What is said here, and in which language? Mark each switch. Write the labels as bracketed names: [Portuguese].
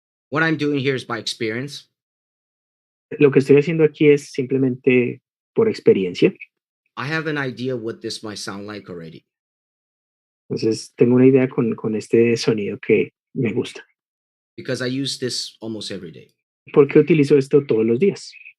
[English] What I'm doing here is by experience. [Spanish] Lo que estoy haciendo aquí es simplemente por experiencia. [English] I have an idea what this might sound like already. [Spanish] Entonces, tengo una idea con este sonido que me gusta. [English] Because I use this almost every day. [Spanish] ¿Por qué utilizo esto todos los días?